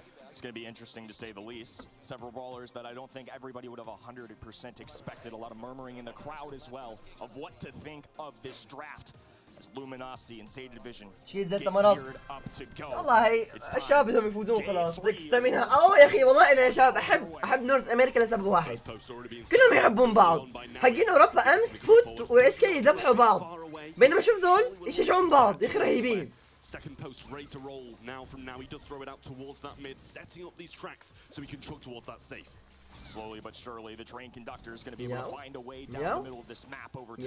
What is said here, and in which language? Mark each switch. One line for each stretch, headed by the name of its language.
English: It's going to be interesting to say the least. Several brawlers that I don't think everybody would have 100% expected. A lot of murmuring in the crowd as well of what to think of this draft. As Luminosity and Zeta Division get geared up to go.
Arabic: والله الشباب بدهم يفوزون خلاص. ستامينا يا اخي والله انا يا شباب احب نورث امريكا لسبب واحد. كلهم يحبون بعض. حقين اوروبا امس فوت واس كي يذبحوا بعض. بينما شوف ذول يشجعون بعض يا اخي رهيبين.
English: Second post ready to roll now from now. He does throw it out towards that mid, setting up these tracks so he can chug towards that safe. Slowly but surely, the train conductor is going to be able to find a way down the middle of this map over time.